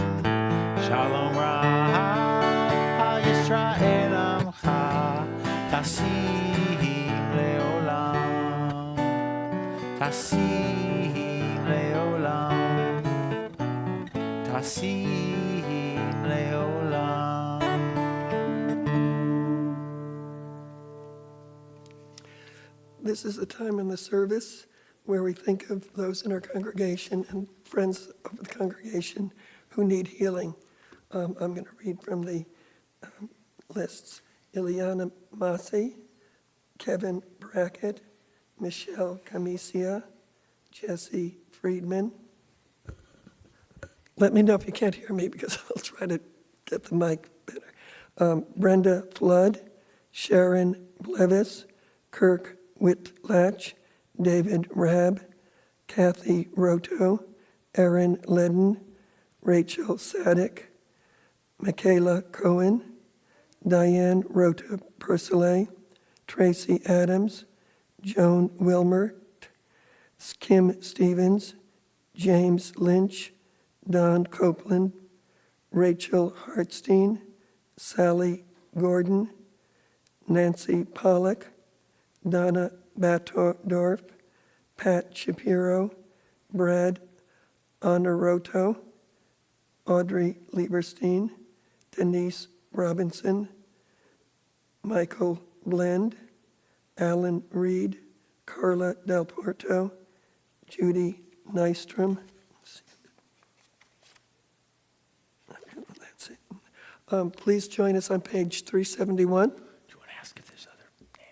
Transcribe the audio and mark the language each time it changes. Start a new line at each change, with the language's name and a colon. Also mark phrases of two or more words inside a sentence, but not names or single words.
Hebrew: שלום רב ישראל עמך תשים לעולם. תשים לעולם. תשים לעולם.
English: This is the time in the service where we think of those in our congregation and friends of the congregation who need healing. I'm going to read from the lists. Ileana Massey, Kevin Brackett, Michelle Camisia, Jesse Friedman. Let me know if you can't hear me because I'll try to get the mic better. Brenda Flood, Sharon Blevis, Kirk Whitlatch, David Rabb, Kathy Roto, Erin Ledden, Rachel Sadek, Michaela Cohen, Diane Rota Persillet, Tracy Adams, Joan Wilmert, Kim Stevens, James Lynch, Don Copeland, Rachel Hartstein, Sally Gordon, Nancy Pollock, Donna Batordorf, Pat Shapiro, Brad Honorato, Audrey Lieberstein, Denise Robinson, Michael Blend, Alan Reed, Carla Del Porto, Judy Nystrom. That's it. Please join us on page 371. Do you want to ask if there's other names?